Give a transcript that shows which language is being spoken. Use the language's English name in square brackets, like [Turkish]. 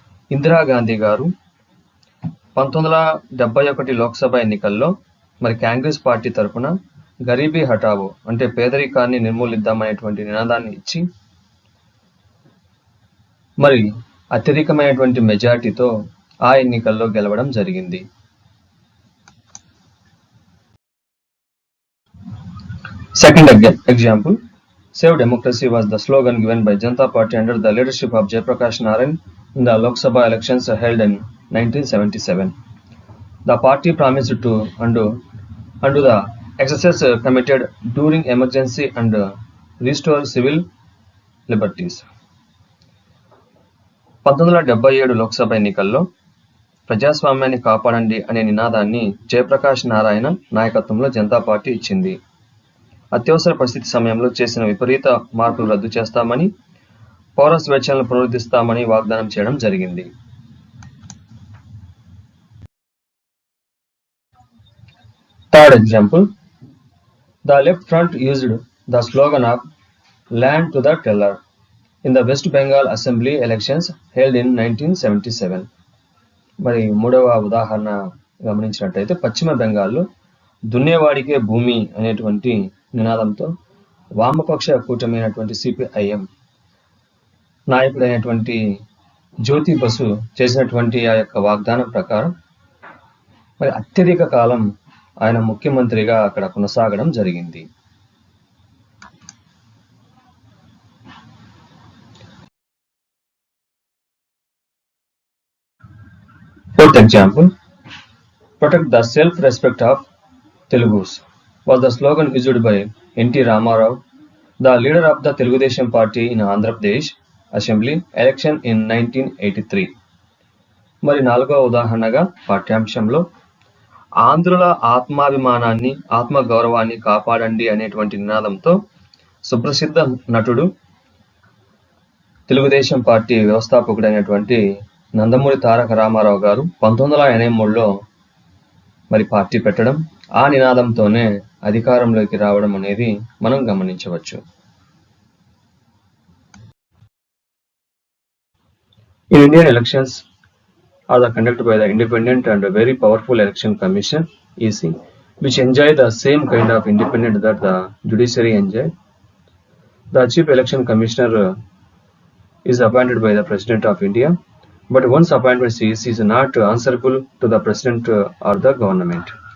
[Telugu] ఇందిరా గాంధీ గారు 1971 లోక్సభ ఎన్నికల్లో మరి కాంగ్రెస్ పార్టీ తరఫున గరీబీ హటావో అంటే పేదరికాన్ని నిర్మూలిద్దామనేటువంటి నినాదాన్ని ఇచ్చి మరి అత్యధికమైనటువంటి మెజార్టీతో ఆ ఎన్నికల్లో గెలవడం జరిగింది. [English] Second example, Save Democracy was the slogan given by Janata Party under the leadership of Jayaprakash Narayan in the Lok Sabha elections held in 1977. The party promised to undo the excesses committed during emergency and restore civil liberties. [Telugu] 1977 Lok Sabha ఎన్నికల్లో ప్రజాస్వామ్యాన్ని కాపాడండి అనే నినాదాన్ని జయప్రకాష్ నారాయణ నాయకత్వంలో Janata party ఇచ్చింది. అత్యవసర పరిస్థితి సమయంలో చేసిన విపరీత మార్పులు రద్దు చేస్తామని, పౌర స్వేచ్ఛలను పునరుద్ధరిస్తామని వాగ్దానం చేయడం జరిగింది. [English] Third example, the left front used the slogan of land to the teller. in the West Bengal Assembly elections held in 1977. [Telugu] మరి మూడవ ఉదాహరణ గమనించినట్టయితే పశ్చిమ బెంగాల్లో దున్నేవాడికే భూమి అనేటువంటి నినాదంతో వామపక్ష కూటమైనటువంటి సిపిఐఎం నాయకుడైనటువంటి జ్యోతి బసు చేసినటువంటి ఆ యొక్క వాగ్దానం ప్రకారం మరి అత్యధిక కాలం ఆయన ముఖ్యమంత్రిగా అక్కడ కొనసాగడం జరిగింది. [English] Fourth example, protect the self-respect of Telugus was the slogan issued by N.T. Ramarao, the leader of the Telugudesam party in Andhra Pradesh Assembly election in 1983. [Telugu] మరి నాలుగవ ఉదాహరణగా పాఠ్యాంశంలో ఆంధ్రుల ఆత్మాభిమానాన్ని ఆత్మగౌరవాన్ని కాపాడండి అనేటువంటి నినాదంతో సుప్రసిద్ధ నటుడు తెలుగుదేశం పార్టీ వ్యవస్థాపకుడైనటువంటి నందమూరి తారక రామారావు గారు 1983లో మరి పార్టీ పెట్టడం, ఆ నినాదంతోనే అధికారంలోకి రావడం అనేది మనం గమనించవచ్చు. [English] In Indian elections are conducted by the independent and very powerful election commission EC, which enjoy the same kind of independence that the judiciary enjoy. The chief election commissioner is appointed by the president of India, but once appointed CEC is not answerable to the president or the government.